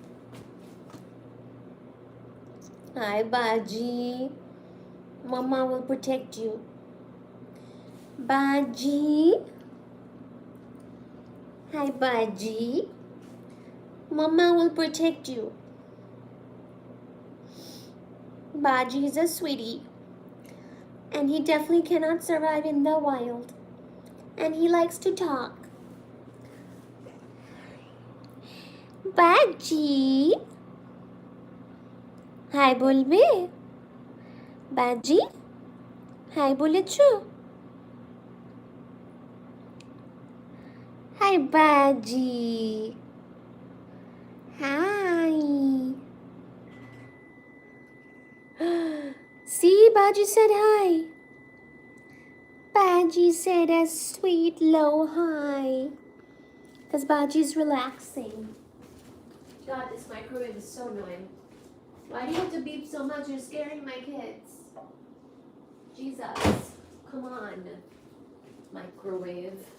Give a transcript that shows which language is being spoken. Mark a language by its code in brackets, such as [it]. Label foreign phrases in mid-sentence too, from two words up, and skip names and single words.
[en] Hi, Baji. Mama will protect you. Baji. Hi, Baji. Mama will protect you. Baji is a sweetie. And he definitely cannot survive in the wild. And he likes to talk. Baji. Hi, bolbe. Baji. Hi, bolecho. Hi, Baji. Hi. See, Baji said hi. Baji said a sweet low hi. Because Baji's relaxing. God, this microwave is so annoying. Why do you have to beep so much? You're scaring my kids. Jesus. Come on. Microwave.